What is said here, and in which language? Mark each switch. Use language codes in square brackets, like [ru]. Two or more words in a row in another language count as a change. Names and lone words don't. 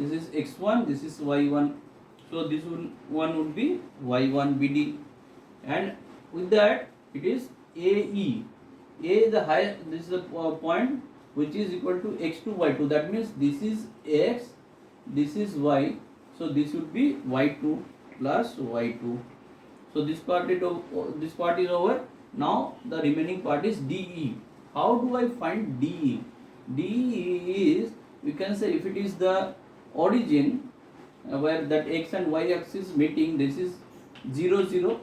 [en] This is x1, this is y1. So this one would be y1 BD. And with that, it is AE. A is the high, this is the point which is equal to x2 y2. That means this is x, this is y. So this would be y2 plus y2. So this part is over. Now the remaining part is DE. How do I find DE? DE is, we can say, if it is the origin where that x and y axis meeting, this is 0 0.